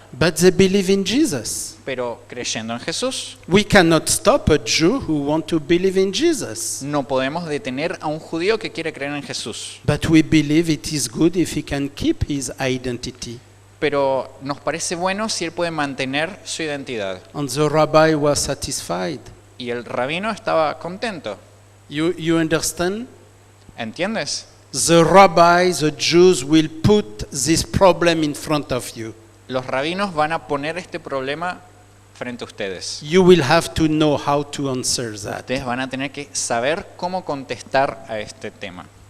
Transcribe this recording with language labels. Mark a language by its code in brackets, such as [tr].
[en] but they believe in Jesus. [es] pero creyendo en Jesús. [en] We cannot stop a Jew who wants to believe in Jesus, [es] No podemos detener a un judío que quiere creer en Jesús, [en] but we believe it is good if he can keep his identity. [es] pero nos parece bueno si él puede mantener su identidad. [en] And the rabbi was satisfied. [es] Y el rabino estaba contento. [en] You understand? [es] ¿Entiendes? [en] The rabbis, the Jews will put this problem in front of you. [es] Los rabinos van a poner este problema frente a ustedes. [en] You will have to know how to answer that. [es] Ustedes van a tener que saber cómo contestar a este tema.